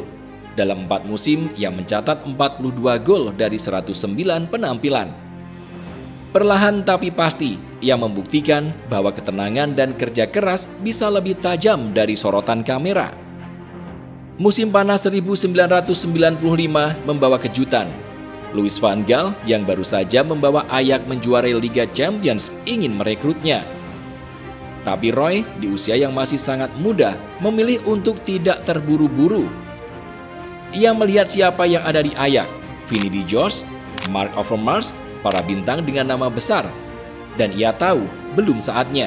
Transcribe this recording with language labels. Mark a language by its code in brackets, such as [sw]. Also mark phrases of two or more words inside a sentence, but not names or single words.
[id] Dalam 4 musim ia mencatat 42 gol dari 109 penampilan. Perlahan tapi pasti, ia membuktikan bahwa ketenangan dan kerja keras bisa lebih tajam dari sorotan kamera. Musim panas 1995 membawa kejutan. Louis van Gaal yang baru saja membawa Ajax menjuarai Liga Champions ingin merekrutnya. Tapi Roy di usia yang masih sangat muda memilih untuk tidak terburu-buru. Ia melihat siapa yang ada di Ajax, Vinnie de Jong, Marc Overmars, para bintang dengan nama besar, dan ia tahu belum saatnya.